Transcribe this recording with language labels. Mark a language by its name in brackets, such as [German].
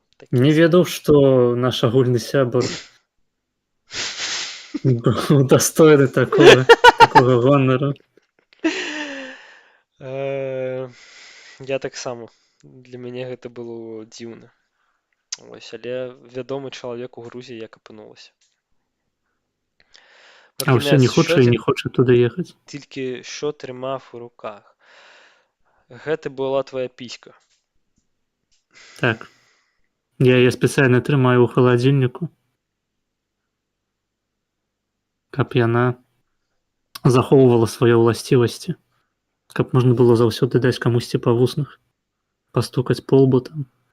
[Belarusian] Не ведаў, што наш агульны сябар удостоены такога гонару. Я таксама. Для мяне гэта было дзіўна. Вось, але вядомы чалавек у Грузіі як апынулася. А ўсё не хоча і не хоча туды ехаць. [Ukrainian] Тільки що трымав у руках. [Belarusian] Гэта была твоя піська. Так. Я яе спецыяльна трымаю ў халадзільніку, каб яна захоўвала свае ўласцівасці, каб можна было заўсёды даць камусьці па вуснах, пастукаць по лбу там.